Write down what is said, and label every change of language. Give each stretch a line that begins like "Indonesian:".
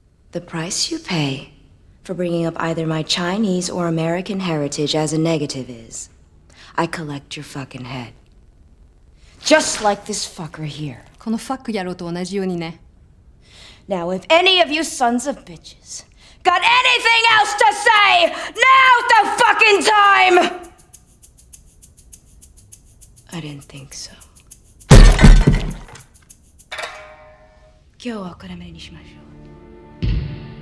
English: The price you pay for bringing up either my Chinese or American heritage as a negative is, I collect your fucking head. Just like this fucker here.
Japanese: このファック野郎と同じようにね。
English: Now, if any of you sons of bitches got anything else to say, now's the fucking time! I didn't think so.
Japanese: 今日はこれまでにしましょう。